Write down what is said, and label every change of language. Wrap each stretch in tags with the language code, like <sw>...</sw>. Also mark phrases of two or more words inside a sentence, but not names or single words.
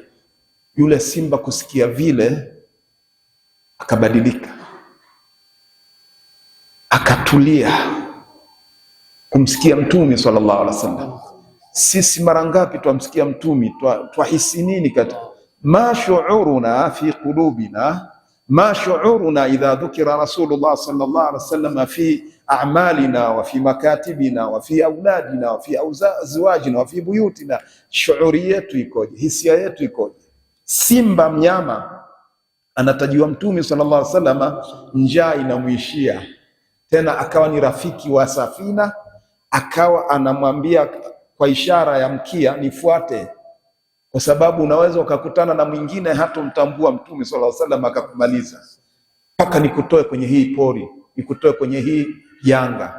<sw>Yule simba kusikia vile akabadilika, akatulia kumsikia Mtume</sw> <ar>صلى الله عليه وسلم.</ar> <sw>Sisi mara ngapi twamsikia Mtume twahisi nini katika</sw> <ar>ما شعورنا في قلوبنا، ما شعورنا إذا ذكر رسول الله صلى الله عليه وسلم في أعمالنا وفي مكاتبنا وفي أولادنا وفي أزواجنا وفي بيوتنا.</ar> <sw>Shuuri yetu ikoje? Hisia yetu ikoje? Simba mnyama anatajiwa Mtume</sw> <ar>صلى الله عليه وسلم,</ar> <sw>njaa inamuishia, tena akawa ni rafiki wa Safina, akawa anamwambia kwa ishara ya mkia, nifuate, kwa sababu unaweza ukakutana na mwingine hata mtambua Mtume</sw> <ar>صلى الله عليه وسلم</ar> <sw>akakumaliza, mpaka nikutoe kwenye hii pori, nikutoe kwenye hii janga.</sw>